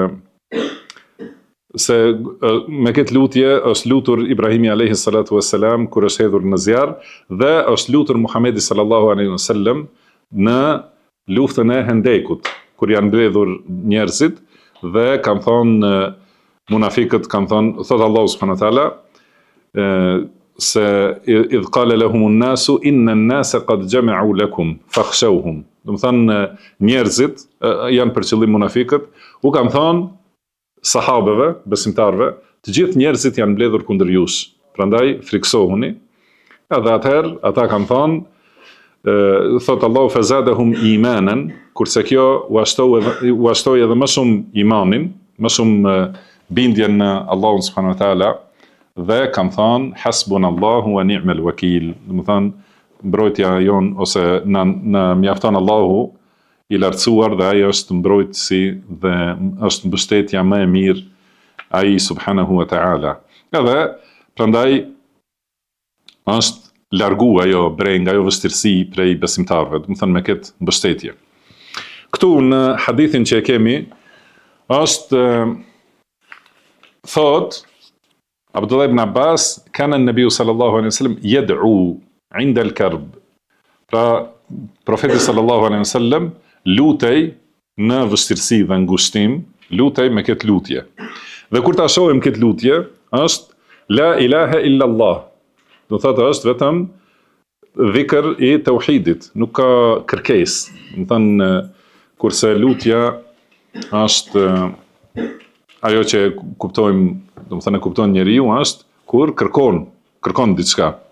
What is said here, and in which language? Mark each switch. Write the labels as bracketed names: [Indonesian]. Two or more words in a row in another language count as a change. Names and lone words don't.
[Albanian] se me këtë lutje është lutur Ibrahimi [Arabic] عليه الصلاة والسلام [Albanian] kur është hedhur në zjarr dhe është lutur Muhamedi [Arabic] صلى الله عليه وسلم [Albanian] në luftën e Hendekut kur janë mbledhur njerëzit. Dhe kanë thonë munafikët, kanë thonë, thotë Allahu [Arabic] سبحانه وتعالى se إذ قال لهم الناس إن الناس قد جمعوا لكم فاخشوهم. [Albanian] Do të thonë njerëzit janë për qëllim munafikët, u kanë thonë sahabeve, besimtarve, të gjithë njerëzit janë mbledhur kundër jush. Prandaj friksohuni. Edhe atëherë ata kanë thonë thotë Allahu [Arabic] فزادهم إيمانا, [Albanian] kurse kjo u ashtoi edhe më shumë imanin, më shumë bindjen në Allahun [Arabic] سبحانه وتعالى, [Albanian] dhe kanë thënë [Arabic] حسبنا الله ونعم الوكيل. [Albanian] Do të thonë mbrojtja jon ose na mjafton Allahu i lartësuar dhe ai është mbrojtësi dhe është mbështetja më e mirë ai [Arabic] سبحانه وتعالى. [Albanian] Edhe prandaj është largu ajo brenga, ajo vështirësi prej besimtarëve, do të thonë me këtë mbështetje. Këtu në hadithin që e kemi është thot Abdullah ibn Abbas [Arabic] كان النبي صلى الله عليه وسلم يدعو عند الكرب. [Albanian] Pra profeti [Arabic] صلى الله عليه وسلم [Albanian] lutej në vështirësi dhe ngushtim, lutej me këtë lutje. Dhe kur ta shohim këtë lutje është [Arabic] لا إله إلا الله. [Albanian] Do thotë është vetëm dhikr i tauhidit, nuk ka kërkesë. Do thënë kurse lutja është ajo që kuptojmë, do të thënë e kupton njeriu, është kur kërkon diçka.